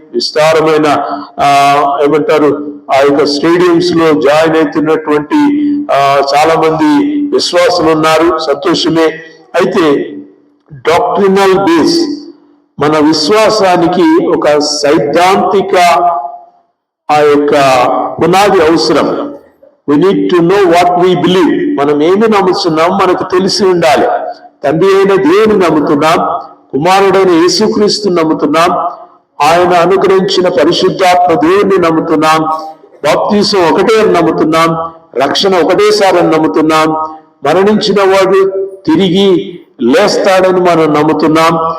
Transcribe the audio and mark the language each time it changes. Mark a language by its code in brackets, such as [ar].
[te] విస్తారమైన ఏమంటారు ఆ యొక్క స్టేడియంస్ లో జాయిన్ అవుతున్నటువంటి చాలా మంది విశ్వాసులు ఉన్నారు. సంతోషమే. అయితే డాక్ట్రినల్ బేస్, మన విశ్వాసానికి ఒక సైద్ధాంతిక ఆ యొక్క పునాది అవసరం. [en] We need to know what we believe. [te] మనం ఏమి నమ్ముతున్నాం మనకు తెలిసి ఉండాలి. తండ్రి అయిన దేవుని నమ్ముతున్నాం, కుమారుడైన యేసుక్రీస్తుని నమ్ముతున్నాం, ఆయన అనుగ్రహించిన పరిశుద్ధాత్మ దేవుని నమ్ముతున్నాం, బాప్తీసం ఒకటే అని నమ్ముతున్నాం, రక్షణ ఒకటేసారి అని నమ్ముతున్నాం, మరణించిన వాడు తిరిగి లేస్తాడని మనం నమ్ముతున్నాం.